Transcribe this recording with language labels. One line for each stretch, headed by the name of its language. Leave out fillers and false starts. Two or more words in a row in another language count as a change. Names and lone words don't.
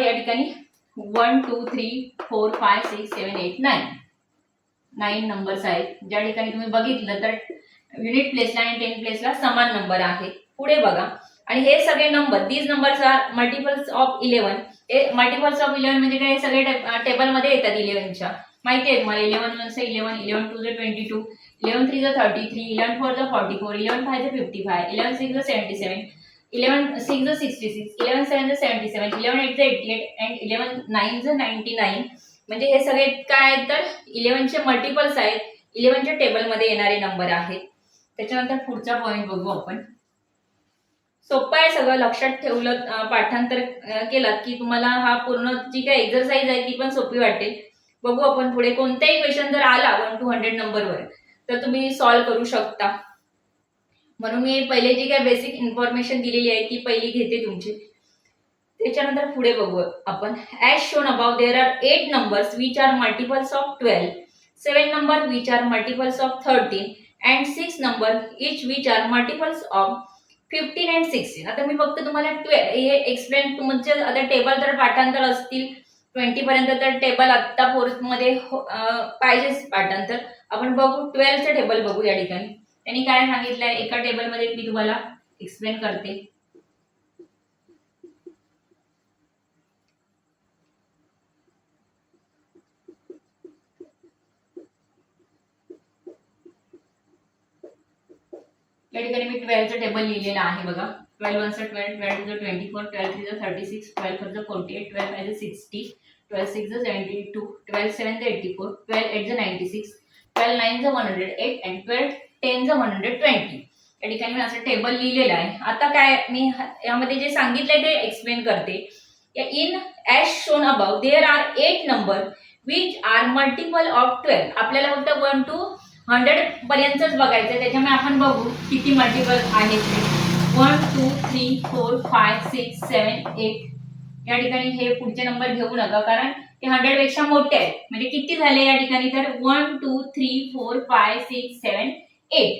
Marathi: या ठिकाणी 1, 2, 3, 4, 5, 6, 7, 8, 9 नंबर्स आहेत. ज्या ठिकाणी तुम्ही बघितलं तर युनिट प्लेसला आणि 10 प्लेसला समान नंबर आहे. पुढे बघा. आणि हे सगळे नंबर,
English: these numbers are multiples of 11.
Marathi: हे
English: multiples of 11
Marathi: म्हणजे काय, सगळे टेबलमध्ये येतात 11च्या. माहिती आहे तुम्हाला. 11 1 सा 11, 11 2 सा 22, 11 3 सा 33, 11 4 सा 44, 11 5 सा 55, 11 6 सा 77, 11 6 सा 66, 11 7 सा 77, 11 8 सा 88 and 11 9 सा 99. म्हणजे हे सगळे काय आहेत, तर 11चे मल्टिपल्स आहेत. 11च्या टेबलमध्ये येणारे नंबर आहेत. त्याच्यानंतर पुढचा पॉइंट बघू आपण. सोपं आहे सगळं, लक्षात ठेवलं, पाठांतर केलं की तुम्हाला हा पूर्ण जी काही एक्सरसाइज आहे ती पण सोपी वाटेल. बघू आपण पुढे. कोणताही क्वेश्चन जर आला 1 to 100 नंबरवर तर तुम्ही सॉल्व्ह करू शकता. म्हणून मी पहिले जी काही
English: basic information
Marathi: दिलेली आहे ती पहिली घेते तुमची. त्याच्यानंतर पुढे बघू आपण.
English: as shown above there are 8 numbers which are multiples of 12, 7 number which are multiples of 13 and 6 number each which are multiples of 15 and 16.
Marathi: आता मी फक्त तुम्हाला 12 हे एक्सप्लेन, तुमचे आता टेबल तर पाठांतर असतील 20 पर्यंत, तर टेबल आता फोर्थ मध्ये पाहिजेच पाठांतर. आपण बघू 12 चे टेबल बघू. या ठिकाणी त्यांनी काय सांगितलंय एका टेबल मध्ये मी तुम्हाला एक्सप्लेन करते. या ठिकाणी मी 12 चं टेबल लिहिलेलं आहे बघा. 12 1 सा 12, 12 2 सा 24, 12 3 सा 36, 12 4 सा 48, 12 5 सा 60, 12 6 सा 72, 12 7 सा 84, 12 8 सा 96, 12 9 सा 108 and 12 10 सा 120. या ठिकाणी मी असं टेबल लिहिलेलं आहे. आता काय मी यामध्ये जे सांगितलंय ते एक्सप्लेन करते.
English: in as shown above there are 8 number which are multiple of 12.
Marathi: आपल्याला फक्त 1 to 100 पर्यंतच बघायचं आहे, त्याच्यामुळे आपण बघू किती मल्टिपल आहेत ते. 1 2 3 4 5 6 7 8. या ठिकाणी हे पुढचे नंबर घेऊ नका, कारण ते 100 पेक्षा मोठे आहेत. म्हणजे किती झाले या ठिकाणी, तर 1 2 3 4 5 6 7 8.